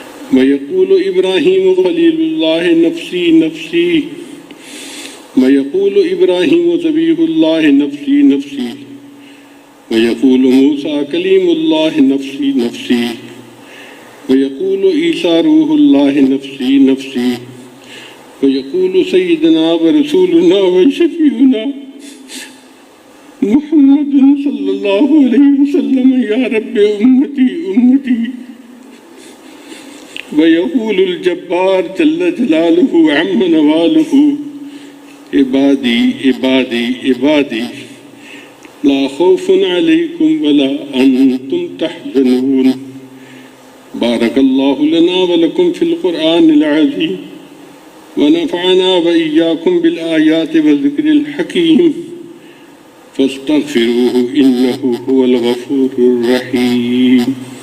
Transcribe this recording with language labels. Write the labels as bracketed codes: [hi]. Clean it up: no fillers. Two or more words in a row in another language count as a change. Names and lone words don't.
[ar] ويقول إبراهيم خليل الله نفسي نفسي ويقول إبراهيم ذبيح الله نفسي نفسي ويقول موسى كليم الله نفسي نفسي ويقول عيسى روح الله نفسي نفسي ويقول سيدنا ورسولنا وشفيعنا محمد صلى الله عليه وسلم يا رب أمتي أمتي ويقول الجبار جل جلاله عم نواله عبادي عبادي عبادي لا خوف عليكم ولا أنتم تحزنون. بارك الله لنا ولكم في القرآن العظيم ونفعنا وإياكم بالآيات والذكر الحكيم فاستغفروه إنه هو الغفور الرحيم.